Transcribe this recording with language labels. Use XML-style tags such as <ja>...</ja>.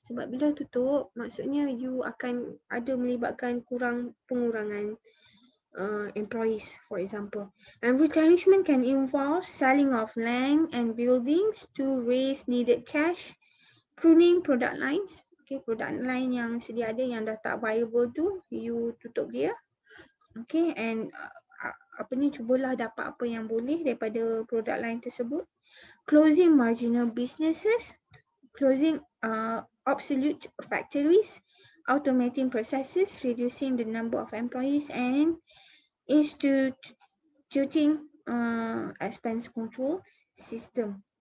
<ms>Sebab bila tutup, maksudnya you akan ada melibatkan pengurangan employees,</ms> <en>for example. And retrenchment can involve selling of land and buildings to raise needed cash, pruning product lines.</en> <ms>Okay, product line yang sedia ada yang dah tak viable tu, you tutup dia. Okay, and cubalah dapat apa yang boleh daripada produk lain tersebut.</ms> <en>Closing marginal businesses, closing obsolete factories, automating processes, reducing the number of employees, and instituting expense control system.</en>